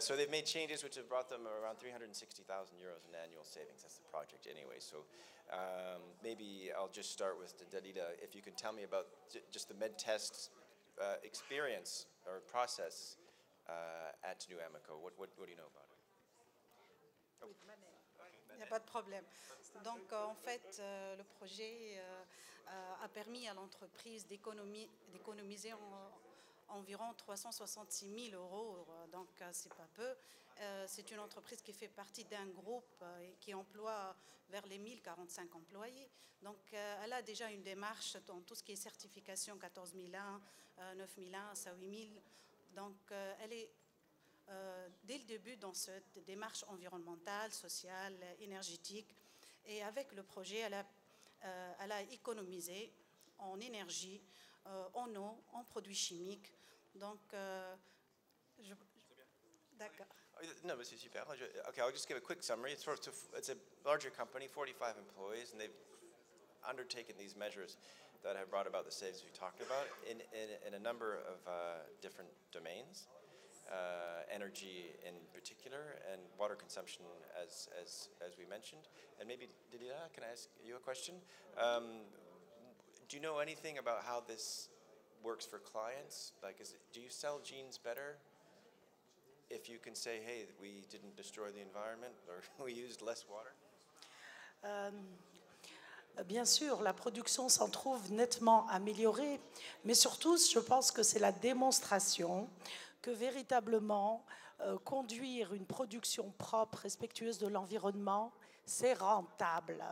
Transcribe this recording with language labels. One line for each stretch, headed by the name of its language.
English: So they've made changes which have brought them around 360,000 euros in annual savings. That's the project anyway. So maybe I'll just start with Dalila. If you can tell me about just the MedTest experience or process at New Amico. What do you know about it?
French: Oui, il n'y a pas de problème. Donc, en fait, le projet a permis à l'entreprise d'économiser environ 366 000 euros. Donc, c'est pas peu. C'est une entreprise qui fait partie d'un groupe et qui emploie vers les 1045 employés. Donc, elle a déjà une démarche dans tout ce qui est certification 14001, 9001, SA 8000. Donc, elle est dès le début dans cette démarche environnementale, sociale, énergétique. Et avec le projet, elle a économisé en énergie, en eau, en produits chimiques. Donc, d'accord.
English: No, but
French: c'est super.
English: Okay, I'll just give a quick summary. It's a larger company, 45 employees, and they've undertaken these measures that have brought about the savings we talked about in a number of different domains. Energy in particular, and water consumption as we mentioned. And maybe, Didier, can I ask you a question? Do you know anything about how this works for clients? Like, do you sell jeans better if you can say, hey, we didn't destroy the environment, or we used less water?
French: Bien sûr, la production s'en trouve nettement améliorée, mais surtout, je pense que c'est la démonstration que véritablement conduire une production propre, respectueuse de l'environnement, c'est rentable.